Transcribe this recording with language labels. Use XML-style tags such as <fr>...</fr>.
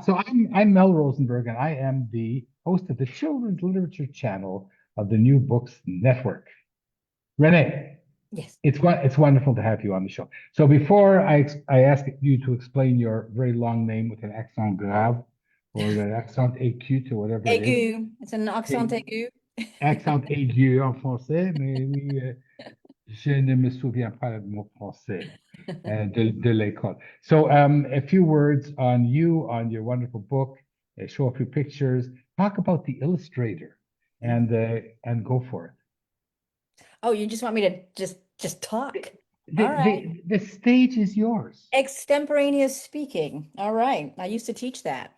<en>So I'm Mel Rosenberg, and I am the host of the Children's Literature Channel of the New Books Network. Renee, yes. it's wonderful to have you on the show. So before I ask you to explain your very long name with an accent grave or an accent aigu or whatever it is, Aigu. It's an accent a aigu.</en> <fr>accent aigu en français, mais oui, je ne me souviens pas de mon français de l'école.</fr> <en>So a few words on you, on your wonderful book, show a few pictures, talk about the illustrator, and go for it. Oh, you just want me to just talk. All The, right. the stage is yours. Extemporaneous speaking. All right. I used to teach that.</en>